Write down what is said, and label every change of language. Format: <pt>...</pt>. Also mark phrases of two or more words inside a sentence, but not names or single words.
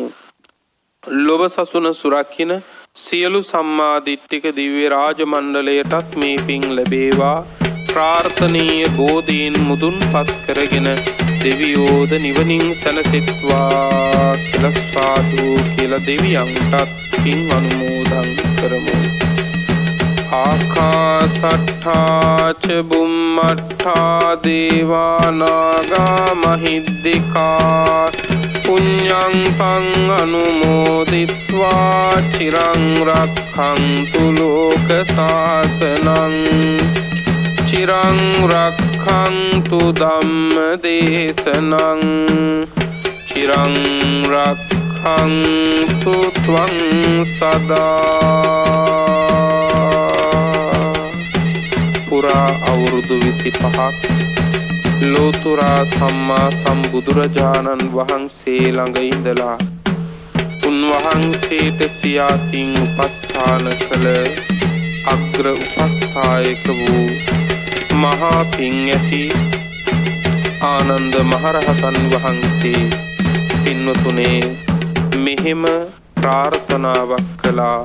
<si>ලොව සසුන සුරකින්න සියලු සම්මා දිට්ඨික දිව්‍ය රාජ මණ්ඩලයටත් මේ පින් ලැබේවා. ප්‍රාර්ථනීය බෝධීන් මුදුන්පත් කරගෙන දෙවියෝද නිවනින් සැනසෙත්වා කියලා සාදු කියලා දෙවියන්ටත් පින් අනුමෝදන් කරමු.</si> <pi>ආකාසට්ඨා ච බුම්මට්ඨා දේවා නාග මහිද්దికා පුඤ්ඤං පං අනුමෝදිත්වා චිරං රක්ඛන්තු ලෝක සාසනං චිරං රක්ඛන්තු ධම්ම දේශනං චිරං රක්ඛන්තු ත්වං සදා.</pi> <si>පුරා අවුරුදු 25ක් ලෝතුරා සම්මා සම්බුදුරජාණන් වහන්සේ ළඟ ඉඳලා උන්වහන්සේට සියාතින් උපස්ථාන කළ අග්‍ර උපස්ථායක වූ මහා පින් ඇති ආනන්ද මහරහතන් වහන්සේ පින්වතුනේ මෙහෙම ප්‍රාර්ථනාවක් කළා.</si>